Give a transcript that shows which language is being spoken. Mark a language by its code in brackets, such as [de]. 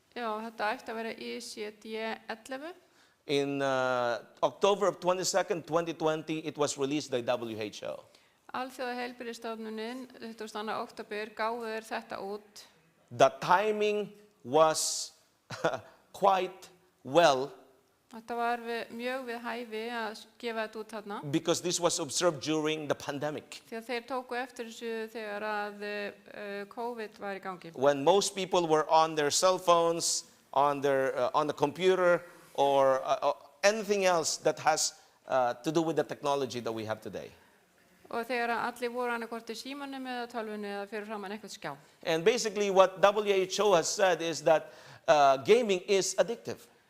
[is] Já, þetta ætti að vera ICD-11. [en] In October of 22nd, 2020, it was released by WHO. [is] Alþjóða heilbrigðisstofnunin 22. október gáfu þeir þetta út. [en] The timing was quite well [is] Þetta var mjög við hæfi að gefa þetta út þarna. [en] because this was observed during the pandemic, [is] Því að þeir tóku eftir þessu þegar að COVID var í gangi. [en] when most people were on their cell phones, on the computer, or anything else that has to do with the technology that we have today. [is] Og þegar að allir voru annarkvort í símanum eða tölvunni eða fyrir framan eitthvað skjá. [en] And basically what WHO has said is that gaming is addictive.